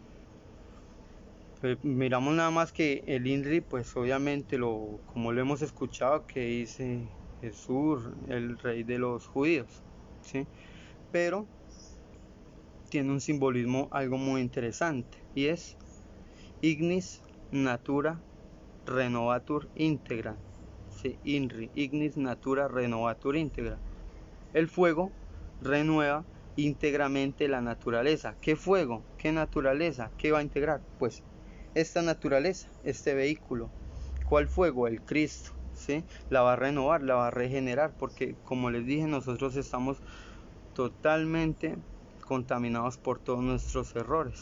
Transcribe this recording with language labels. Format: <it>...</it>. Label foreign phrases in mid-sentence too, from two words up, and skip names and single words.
<es>Miramos nada más que el INRI, pues obviamente como lo hemos escuchado, que dice Jesús, el rey de los judíos, ¿sí? Pero tiene un simbolismo algo muy interesante, y es</es> <la>Ignis Natura Renovatur Integra,</la> <es>¿sí?</es> <la>INRI, Ignis Natura Renovatur Integra.</la> <es>El fuego renueva íntegramente la naturaleza. ¿Qué fuego? ¿Qué naturaleza? ¿Qué va a integrar? Pues esta naturaleza, este vehículo. ¿Cuál fuego? El Cristo, ¿sí? La va a renovar, la va a regenerar, porque como les dije, nosotros estamos totalmente contaminados por todos nuestros errores.</es>